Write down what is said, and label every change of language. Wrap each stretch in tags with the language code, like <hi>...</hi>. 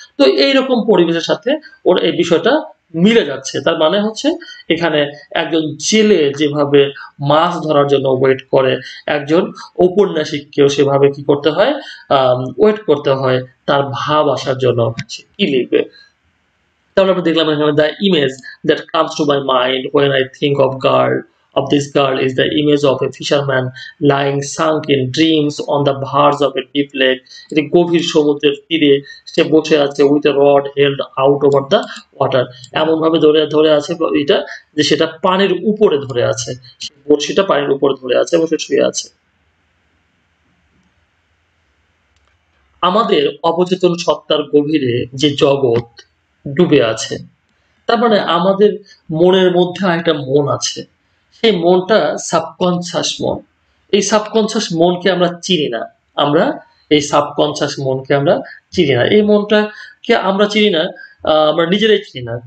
<bn>তো এইরকম পরিবেশের সাথে ওর এই বিষয়টা মিলে যাচ্ছে, তার মানে হচ্ছে এখানে একজন জেলে যেভাবে মাছ ধরার জন্য ওয়েট করে, একজন ঔপন্যাসিককেও সেভাবে কি করতে হয়, ওয়েট করতে হয় তার ভাব আসার জন্য, সে কি লিখবে। তাহলে আমরা দেখলাম এখানে</bn> <en>the image that comes to my mind when I think of this girl is the image of a fisherman lying sunk in dreams on the verge of a deep lake,</en> <bn>এটি গভীর সমুদ্রের তীরে সে বসে আছে</bn> <en>with a rod held out over the water,</en> <bn>এমন ভাবে ধরে ধরে আছে এটা যে সেটা পানির উপরে ধরে আছে, সে বড়শিটা পানির উপরে ধরে আছে এবং সে শুয়ে আছে। আমাদের অবচেতন সত্তার গভীরে যে জগৎ ডুবে আছে, তার মানে আমাদের মনের মধ্যে একটা মন আছে, সেই মনটা সাবকনশাস মন। এই সাবকনশাস মনকে আমরা চিনি না, আমরা এই সাবকনশাস মনকে আমরা চিনি না, এই মনটাকে আমরা চিনি না, আমরা নিজেরাই চিনি না।</bn>